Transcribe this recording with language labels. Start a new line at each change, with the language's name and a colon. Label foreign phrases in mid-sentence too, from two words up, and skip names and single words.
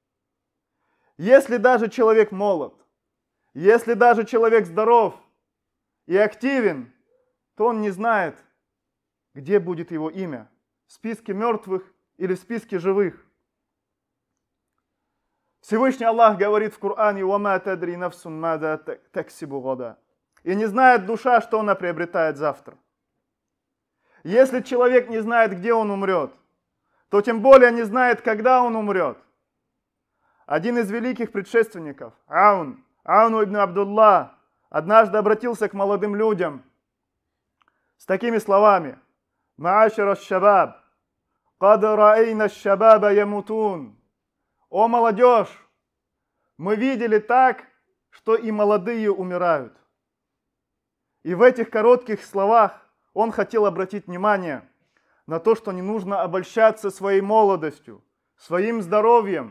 Russian: Если даже человек молод, если даже человек здоров и активен, то он не знает, где будет его имя, в списке мертвых или в списке живых. Всевышний Аллах говорит в Коране:
Arabic: «وما تدري نفس ماذا تكسب غدا».
Russian: И не знает душа, что она приобретает завтра. Если человек не знает, где он умрет, то тем более не знает, когда он умрет. Один из великих предшественников, Аун ибн Абдулла, однажды обратился к молодым людям с такими словами:
Arabic: «يا معشر الشباب قد رأينا الشباب يموتون».
Russian: О молодежь, мы видели так, что и молодые умирают. И в этих коротких словах он хотел обратить внимание на то, что не нужно обольщаться своей молодостью, своим здоровьем.